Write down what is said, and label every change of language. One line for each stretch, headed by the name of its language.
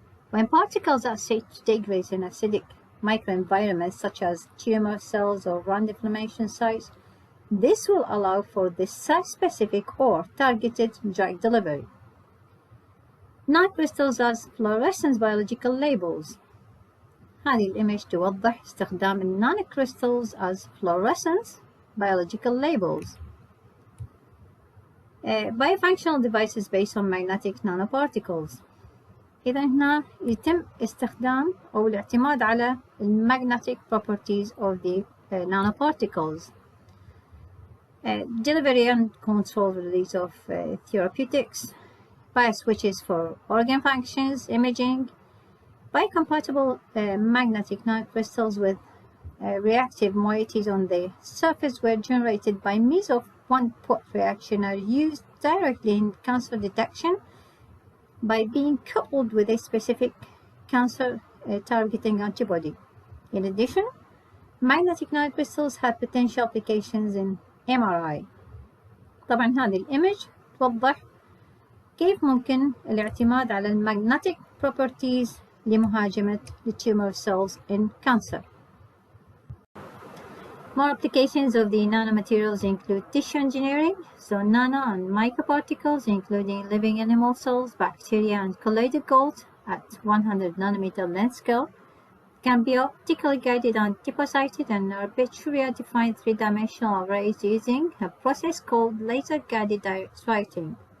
English: When particles are said to degrade in acidic microenvironments such as tumor cells or round inflammation sites, this will allow for the site-specific or targeted drug delivery. Nanocrystals as fluorescence biological labels.
Arabic: هذه الإيمج توضح استخدام النانوكريستالز
English: as fluorescence biological labels. Biofunctional devices based on magnetic nanoparticles.
Arabic: إذا هنا يتم استخدام أو الاعتماد على
English: magnetic properties of the nanoparticles. Delivery and control release of therapeutics, bioswitches for organ functions, imaging, biocompatible magnetic nanocrystals with reactive moieties on the surface were generated by means of one-pot reaction are used directly in cancer detection by being coupled with a specific cancer targeting antibody. In addition, magnetic nanocrystals have potential applications in MRI.
Arabic: طبعا هذه الإيمج توضح كيف ممكن الاعتماد على المagnetic properties لمهاجمة
English: the tumor cells in cancer. More applications of the nanomaterials include tissue engineering, so nano and microparticles including living animal cells, bacteria, and colloidal gold at 100 nanometer length scale can be optically guided and deposited in arbitrarily defined three-dimensional arrays using a process called laser-guided direct writing.